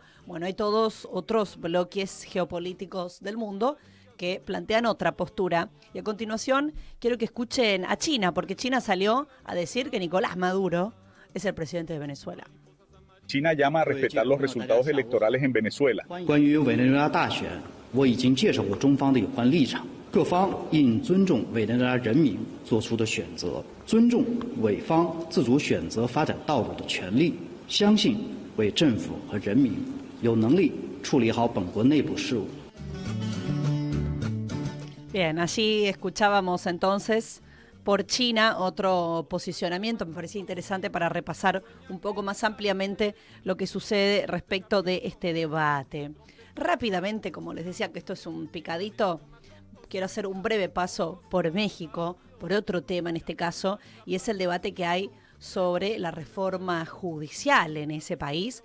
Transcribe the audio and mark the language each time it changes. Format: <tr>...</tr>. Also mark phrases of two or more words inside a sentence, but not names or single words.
<es>Bueno, hay todos otros bloques geopolíticos del mundo que plantean otra postura. Y a continuación quiero que escuchen a China, porque China salió a decir que Nicolás Maduro es el presidente de Venezuela. China llama a respetar los resultados electorales en Venezuela.</es> <zh>关于委内瑞拉大选，我已经介绍过中方的有关立场，各方应尊重委内瑞拉人民做出的选择，尊重委方自主选择发展道路的权利，相信委政府和人民有能力处理好本国内部事务。</zh> <es>Bien, allí escuchábamos entonces por China otro posicionamiento, me parecía interesante para repasar un poco más ampliamente lo que sucede respecto de este debate. Rápidamente, como les decía que esto es un picadito, quiero hacer un breve paso por México, por otro tema en este caso, y es el debate que hay sobre la reforma judicial en ese país.</es>